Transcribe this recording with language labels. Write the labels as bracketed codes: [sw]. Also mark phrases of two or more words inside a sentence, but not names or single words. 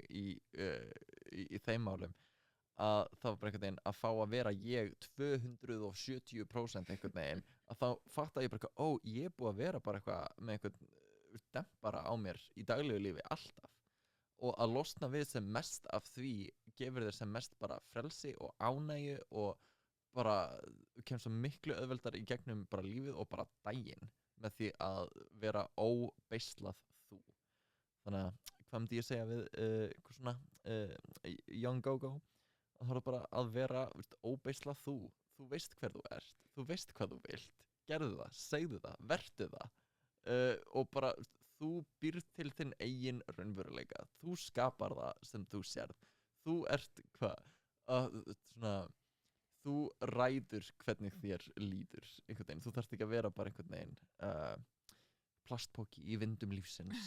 [is] í þeim málum að það var bara einhvern veginn að fá að vera ég 270% einhvern veginn að þá fatta ég bara ég er búið að vera bara eitthvað með einhvern dempara á mér í daglegu lífi alltaf og að losna við sem mest af því gefur þér sem mest bara frelsi og ánægju og bara kemur svo miklu auðveldar í gegnum bara lífið og bara daginn með því að vera óbeislað þú þannig að hvað myndi ég segja við eitthvað svona [en] young go-go [is] að það er bara að vera óbeislað þú veist hver þú ert, þú veist hvað þú vilt gerðu það, segðu það, vertu það og bara þú býrð til þinn eigin raunveruleika þú skapar það sem þú sérð þú ert svona þú ræður hvernig þér líður einhvern veginn, þú þarft ekki að vera bara einhvern veginn plastpóki í vindum lífsins